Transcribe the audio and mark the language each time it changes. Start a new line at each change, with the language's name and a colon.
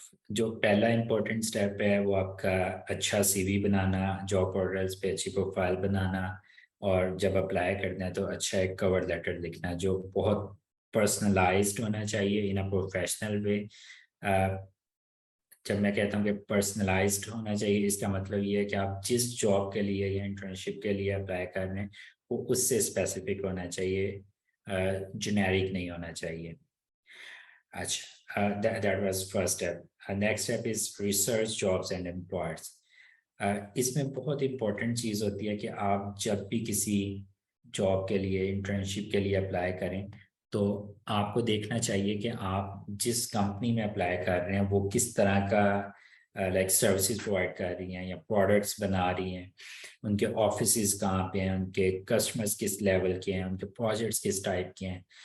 Urdu: جو پہلا important step ہے وہ آپ کا اچھا سی وی بنانا, جاب پورٹلس پہ اچھی پروفائل بنانا, اور جب اپلائی کرنا ہے تو اچھا ایک کور لیٹر لکھنا جو بہت پرسنلائزڈ ہونا چاہیے
English: In a professional way.
Urdu: جب میں کہتا ہوں کہ پرسنلائزڈ ہونا چاہیے, اس کا مطلب یہ ہے کہ آپ جس جاب کے لیے یا انٹرنشپ کے لیے اپلائی کر رہے ہیں وہ اس سے اسپیسیفک ہونا چاہیے, جنیرک نہیں ہونا چاہیے. اچھا,
English: that was first step. Next step is research jobs and employers.
Urdu: اس میں بہت امپورٹنٹ چیز ہوتی ہے کہ آپ جب بھی کسی جاب کے لیے, انٹرنشپ کے لیے اپلائی کریں تو آپ کو دیکھنا چاہیے کہ آپ جس کمپنی میں اپلائی کر رہے ہیں وہ کس طرح کا لائک سروسز پرووائڈ کر رہی ہیں یا پروڈکٹس بنا رہی ہیں, ان کے آفیسز کہاں پہ ہیں, ان کے کسٹمرز کس لیول کے ہیں, ان کے پروجیکٹس کس ٹائپ کے ہیں.